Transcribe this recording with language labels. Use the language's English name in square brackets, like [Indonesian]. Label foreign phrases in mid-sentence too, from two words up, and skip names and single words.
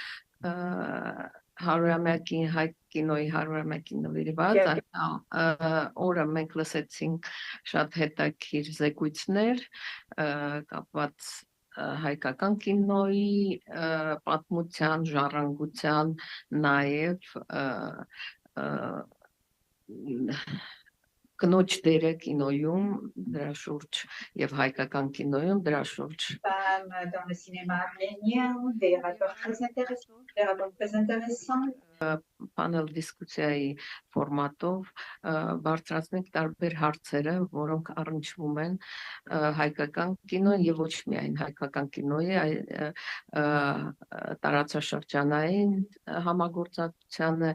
[Armenian] 100-ամյակի հայ կինոյի 100-ամյակի նվիրված օրը մենք լսեցինք շատ հետաքրքիր զեկույցներ կապված հայկական կինոյի պատմության, ժառանգության, նաև կնոջ դերը կինոյում, դրա շուրջ եւ հայկական կինոյում, դրա շուրջ [French] dans le cinéma arménien, des rapports très intéressants. [Armenian] Պանել դիսկուսիայի ֆորմատով բարձրացնենք տարբեր հարցերը, որոնք առնչվում են հայկական կինոն եւ ոչ միայն հայկական կինոյի, տարածաշրջանային համագործակցությանը